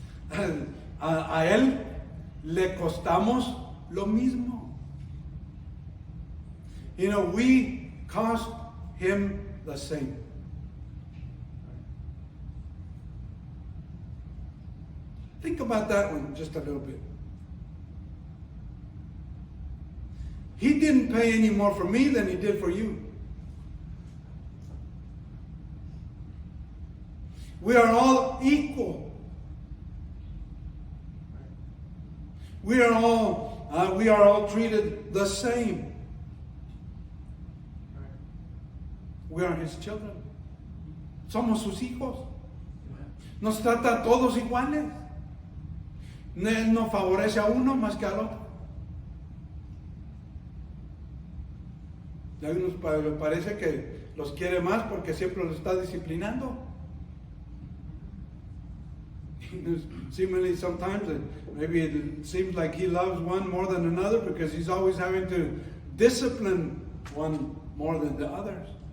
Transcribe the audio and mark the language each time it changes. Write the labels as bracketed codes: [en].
[es] a Él le costamos lo mismo. [en] You know, we cost Him the same. Think about that one just a little bit. He didn't pay any more for me than He did for you. We are all equal. We are all treated the same. We are His children. [es] Somos sus hijos. Nos trata a todos iguales. Él no favorece a uno más que al otro. Y a unos parece que los quiere más porque siempre los está disciplinando. [en] Seemingly sometimes maybe it seems like He loves one more than another because He's always having to discipline one more than the others.